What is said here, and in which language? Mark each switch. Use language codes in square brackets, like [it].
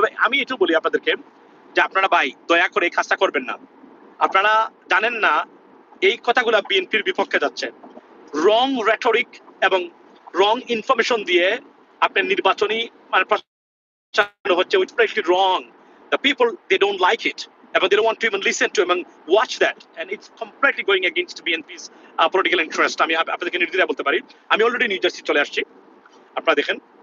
[bn] তবে আমি এটাও বলি আপনাদেরকে যে আপনারা ভাই দয়া করে এই কাজটা করবেন না। আপনারা জানেন না এই কথাগুলো বিএনপির বিপক্ষে যাচ্ছে। রং রেটরিক এবং রং ইনফরমেশন দিয়ে আপনার নির্বাচনী মানে প্রচার হচ্ছে, [en] which is pretty wrong. The people, they don't like it, and they don't want to even listen to him and watch that, and it's completely going against BNP's political interest. [bn] আমি আপনাদেরকে নির্দ্বিধায় বলতে পারি, আমি অলরেডি নিউ জার্সি চলে আসছি, আপনারা দেখেন।